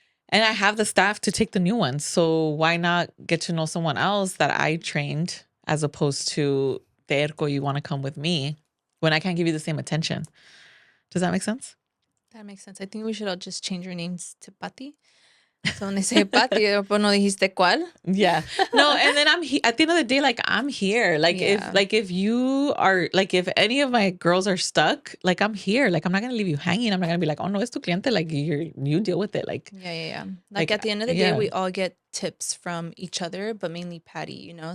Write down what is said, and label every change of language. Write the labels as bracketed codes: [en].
[en] And I have the staff to take the new ones. So why not get to know someone else that I trained as opposed to Terco, you want to come with me when I can't give you the same attention? Does that make sense? That makes sense. I think we should all just change our names to Pati. So when they say Pati, [es] pues no dijiste cuál. [en] Yeah. No, and then at the end of the day, like I'm here. Like Yeah. if you are like if any of my girls are stuck, like I'm here. Like I'm not gonna leave you hanging. I'm not gonna be like, oh no, [es] es tu cliente. [en] Like you deal with it. Like Yeah. Like, Like at the end of the day, yeah. we all get tips from each other, but mainly Patty, you know?